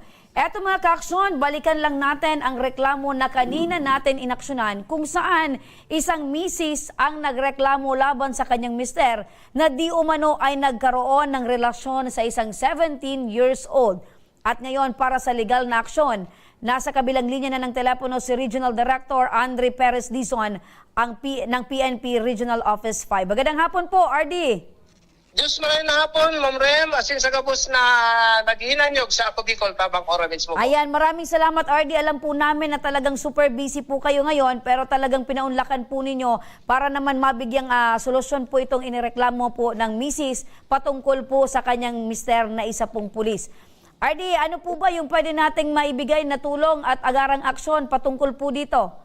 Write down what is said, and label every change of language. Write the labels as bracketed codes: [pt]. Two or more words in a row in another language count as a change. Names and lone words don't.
[tl] Eto mga kaaksyon, balikan lang natin ang reklamo na kanina natin inaksyonan kung saan isang misis ang nagreklamo laban sa kanyang mister na di umano ay nagkaroon ng relasyon sa isang 17 [en] years old. [tl] At ngayon para sa legal na aksyon, nasa kabilang linya na ng telepono si Regional Director Andre Perez Dizon ng PNP Regional Office 5. Magandang hapon po, RD. [bik] Diyos maraming hapon, Ma'am Rem, asin sa gabos na naghinanyog sa Ako Bicol, Tabang Ora mismo. [tl] Ayan, maraming salamat, RD. Alam po namin na talagang [en] super busy [tl] po kayo ngayon, pero talagang pinaunlakan po ninyo para naman mabigyang solusyon po itong inireklamo po ng misis patungkol po sa kanyang mister na isa pong pulis. RD, ano po ba yung pwede nating maibigay na tulong at agarang aksyon patungkol po dito?